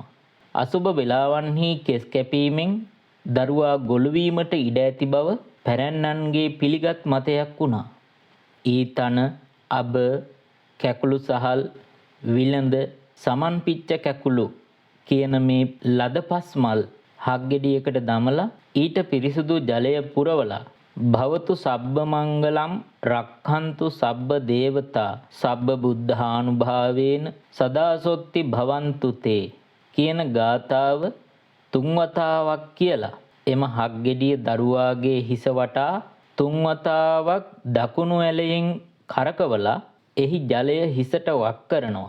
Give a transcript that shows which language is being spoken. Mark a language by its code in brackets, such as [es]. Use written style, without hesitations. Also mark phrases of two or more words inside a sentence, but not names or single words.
[si] අසුබ වේලාවන්හි කෙස් කැපීමෙන් දරුවා ගොළු වීමට ඉඩ ඇති බව පැරැන්නන්ගේ පිළිගත් මතයක් වුණා. ඊතන, අබ, කැකුළු සහල්, විලඳ, සමන්පිච්ච කැකුළු කියන මේ ලදපස් මල් හක්ගෙඩියකට දමලා ඊට පිරිසුදු ජලය පුරවලා [pi] භවතු සබ්බ මංගලම් රක්ඛන්තු සබ්බ දේවතා සබ්බ බුද්ධානුභාවේන සදාසොත්ති භවන්තු තේ [si] කියන ගාථාව 3 වතාවක් කියලා එම හක්ගෙඩිය දරුවාගේ හිස වටා 3 වතාවක් දකුණු ඇලයෙන් කරකවලා එහි ජලය හිසට වක් කරනවා.